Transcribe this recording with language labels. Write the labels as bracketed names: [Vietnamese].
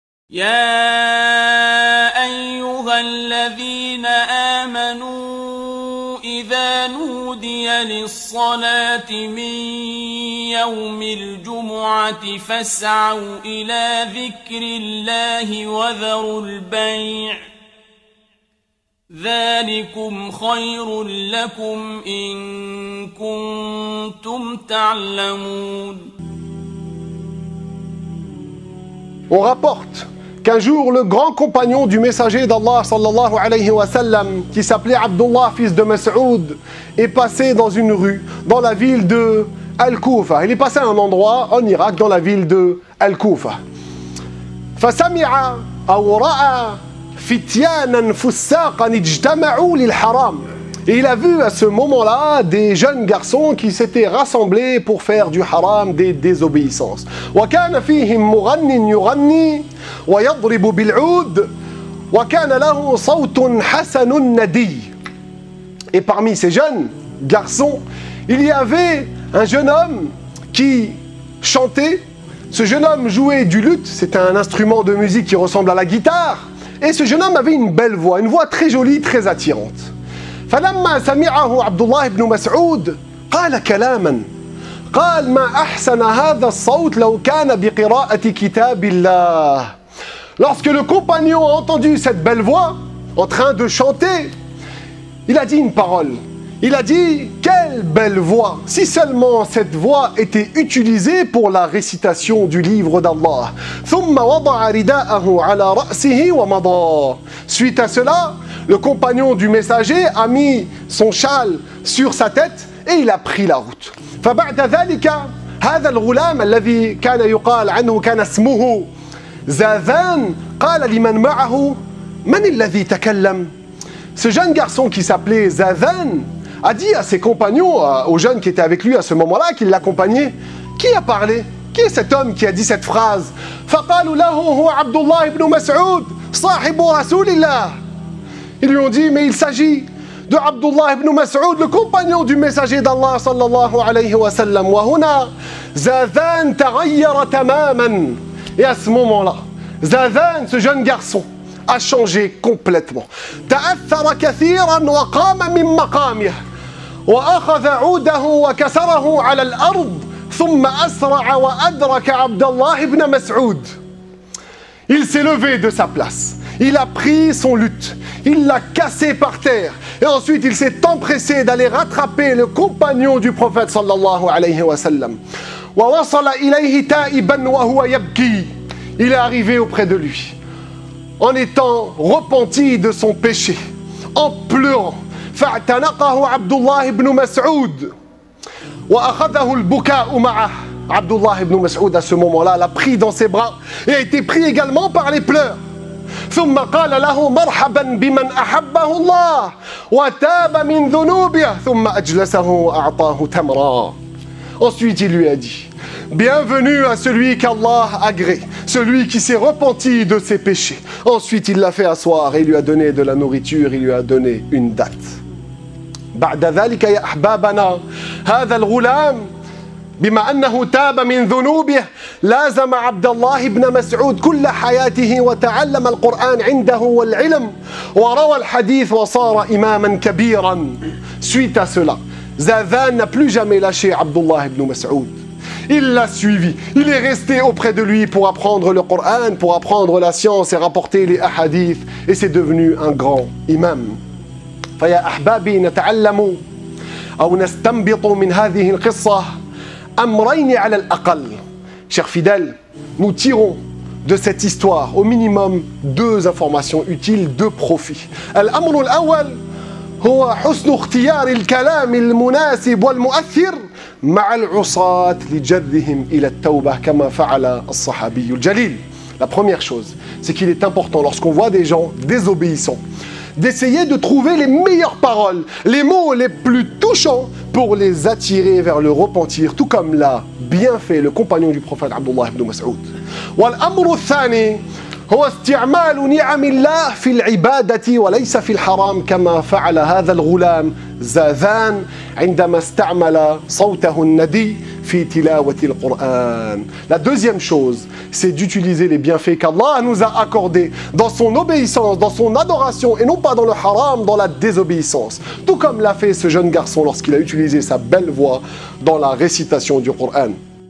[Arabic] يا أيها الذين آمنوا إذا نودي للصلاة من يوم الجمعة فاسعوا إلى ذكر الله وذروا البيع ذلكم خير لكم إن كنتم تعلمون. [French] On rapporte qu'un jour, le grand compagnon du messager d'Allah [Arabic] sallallahu alayhi wa sallam, [French] qui s'appelait Abdullah, fils de Mas'oud, est passé dans une rue, dans la ville de Al-Koufa. Il est passé à un endroit en Irak, dans la ville de Al-Koufa. [Arabic] فَسَمِعَ أَوْ رَأَى فِتْيَانًا فُسَّاقًا اجْتَمَعُوا لِلْحَرَامِ. [French] Et il a vu à ce moment-là des jeunes garçons qui s'étaient rassemblés pour faire du haram, des désobéissances. [Arabic] وَكَانَ فِيهِمْ مُغَنٍّ يُغَنِّي وَيَضْرِبُ بِالْعُودِ وَكَانَ لَهُ صَوْتٌ حَسَنٌ نَدِيٌّ. [French] Et parmi ces jeunes garçons, il y avait un jeune homme qui chantait. Ce jeune homme jouait du luth, c'est un instrument de musique qui ressemble à la guitare. Et ce jeune homme avait une belle voix, une voix très jolie, très attirante. [Arabic] فلما سمعه عبد الله بن مسعود قال كلاما قال ما أحسن هذا الصوت لو كان بقراءة كتاب الله. [French] Lorsque le compagnon a entendu cette belle voix en train de chanter, il a dit une parole. Il a dit, quelle belle voix, si seulement cette voix était utilisée pour la récitation du livre d'Allah. [Arabic] ثم وضع رداءه على رأسه ومضى. [French] Suite à cela, le compagnon du messager a mis son châle sur sa tête et il a pris la route. [Arabic] فبعد ذلك هذا الغلام الذي كان يقال عنه كان اسمه زاذان قال لمن معه من الذي تكلم. [French] Ce jeune garçon qui s'appelait Zadan a dit à ses compagnons, aux jeunes qui étaient avec lui à ce moment-là, qui l'accompagnaient, qui a parlé? Qui est cet homme qui a dit cette phrase? [Arabic] فقالوا له هو عبد الله بن مسعود صاحب رسول الله. [French] Ils lui ont dit, mais il s'agit de Abdullah ibn Mas'oud, le compagnon du messager d'Allah [Arabic] sallallahu alayhi wa sallam. وهنا زاذان تغير تماما. [French] Et à ce moment-là, Zadan, ce jeune garçon, a changé complètement. [Arabic] تأثر كثيرا وقام من مقامه وأخذ عوده وكسره على الأرض ثم أسرع وأدرك عبد الله بن مسعود. [French] Il s'est levé de sa place. Il a pris son luth. Il l'a cassé par terre. Et ensuite, il s'est empressé d'aller rattraper le compagnon du prophète [Arabic] sallallahu alayhi wa sallam. ووصل إليه تائبا وهو يبكي. [French] Il est arrivé auprès de lui en étant repenti de son péché, en pleurant. [Arabic] فاعتنقه عبد الله بن مسعود وأخذه البكاء معه. [French] Abdullah ibn Mas'oud à ce moment-là l'a pris dans ses bras et a été pris également par les pleurs. [Arabic] ثم قال له مرحبا بمن أحبه الله وتاب من ذنوبه ثم أجلسه وأعطاه تمرا. [French] Ensuite il lui a dit, bienvenue à celui qu'Allah agrée, celui qui s'est repenti de ses péchés. Ensuite il l'a fait asseoir et il lui a donné de la nourriture, il lui a donné une date. [Arabic] بعد ذلك يا أحبابنا هذا الغلام بما أنه تاب من ذنوبه لازم عبد الله بن مسعود كل حياته وتعلم القرآن عنده والعلم وروى الحديث وصار إماما كبيرا. [French] Suite à cela, Zadan n'a plus jamais lâché Abdullah ibn Mas'oud. Il l'a suivi, il est resté auprès de lui pour apprendre le Coran, pour apprendre la science et rapporter les ahadiths, et c'est devenu un grand imam. [Arabic] فيا أحبابي نتعلم أو نستنبط من هذه القصة أمرين على الأقل. [French] Chers fidèles, nous tirons de cette histoire au minimum deux informations utiles, deux profits. [Arabic] الأمر الأول هو حسن اختيار الكلام المناسب والمؤثر مع العصاة لجرهم إلى التوبة كما فعل الصحابي الجليل. [French] La première chose, c'est qu'il est important lorsqu'on voit des gens désobéissants d'essayer de trouver les meilleures paroles, les mots les plus touchants pour les attirer vers le repentir, tout comme l'a bien fait le compagnon du prophète Abdullah ibn Mas'oud. [Arabic] والأمر الثاني هو استعمال نعم الله في العبادة وليس في الحرام كما فعل هذا الغلام زاذان عندما استعمل صوته الندي في تلاوة القرآن. [French] La deuxième chose, c'est d'utiliser les bienfaits qu'Allah nous a accordés dans son obéissance, dans son adoration, et non pas dans le haram, dans la désobéissance. Tout comme l'a fait ce jeune garçon lorsqu'il a utilisé sa belle voix dans la récitation du Coran.